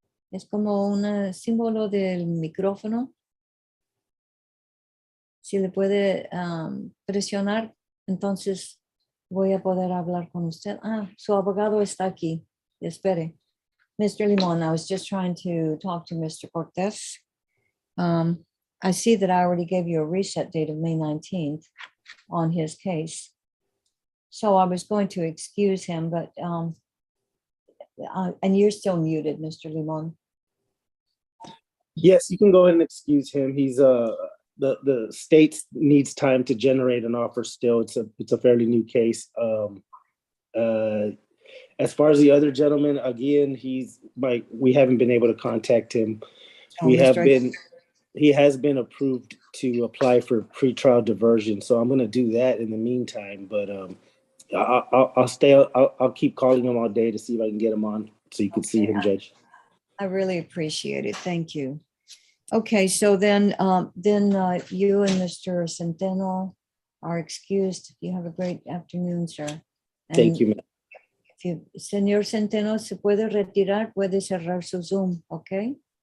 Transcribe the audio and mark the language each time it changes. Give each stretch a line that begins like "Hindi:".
Spanish: Es como un símbolo del micrófono. Si le puede presionar, entonces voy a poder hablar con usted. Su abogado está aquí. Espere. Mr.
English: Limon, I was just trying to talk to Mr. Cortés. I see that I already gave you a reset date of May 19th on his case. So I was going to excuse him, but, and you're still muted, Mr. Limon. Yes, you can go ahead and excuse him. He's the state needs time to generate an offer still. It's a fairly new case. As far as the other gentleman, again, we haven't been able to contact him. He has been approved to apply for pretrial diversion. So I'm going to do that in the meantime, but I'll keep calling him all day to see if I can get him on so you can see him, Judge. I really appreciate it. Thank you. Okay, so then you and Mr. Centeno are excused. You have a great afternoon, sir. Thank you, ma'am.
Spanish: Señor Centeno, se puede retirar, puede cerrar su Zoom, okay?